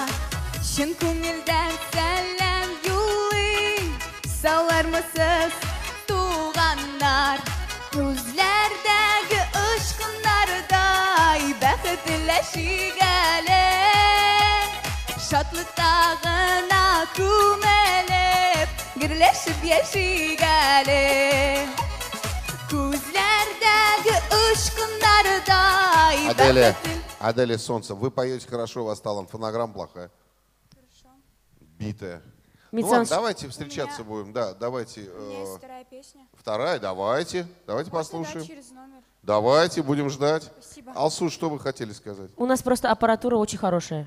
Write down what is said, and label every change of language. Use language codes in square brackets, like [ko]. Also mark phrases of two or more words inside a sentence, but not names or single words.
[tt] Şın көңілдән сәлем юлlayım Salarmısız tuğanlar Күзләрдәге ышкыннардай Бәхетләшик әле Шатлыкта гына күмелеп Гөрләшеп яшик әле Күзләрдәге ышкыннардай [ru] Аделия, солнце, вы поете хорошо, у вас талант, фонограмма плохая. Хорошо. Битая. Ну ладно, давайте встречаться будем, да, давайте. У меня есть вторая песня. Вторая, давайте Можно послушаем. дать через номер. Давайте, будем ждать. Спасибо. Алсу, что вы хотели сказать? У нас просто аппаратура очень хорошая.